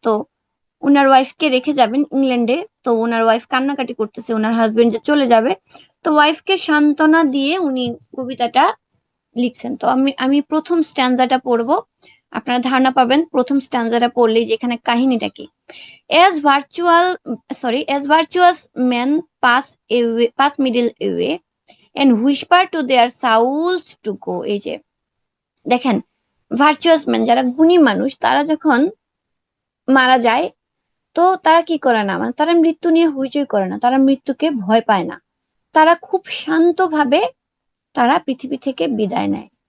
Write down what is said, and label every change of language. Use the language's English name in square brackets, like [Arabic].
[Bangla] তো উনার ওয়াইফকে রেখে যাবেন ইংল্যান্ডে। তো ওনার ওয়াইফ কান্নাকাটি করতেছে, ওনার হাজবেন্ড যে চলে যাবে। তো ওয়াইফকে সান্ত্বনা দিয়ে উনি কবিতাটা লিখছেন। তো আমি আমি প্রথম স্ট্যান্জাটা পড়বো, আপনারা ধারণা পাবেন প্রথম স্ট্যান্জাটা পড়লেই যে এখানে কাহিনীটা কি। [English] As virtual, sorry, as virtuous men pass middle away and whisper to their souls to go. [Bangla] এই যে দেখেন, ভার্চুয়াস ম্যান যারা গুণী মানুষ তারা যখন মারা যায়, তো তারা কি করে না, মানে তারা মৃত্যু নিয়ে হইচই করে না, তারা মৃত্যুকে ভয় পায় না, তারা খুব শান্তভাবে তারা পৃথিবী থেকে বিদায় নেয়।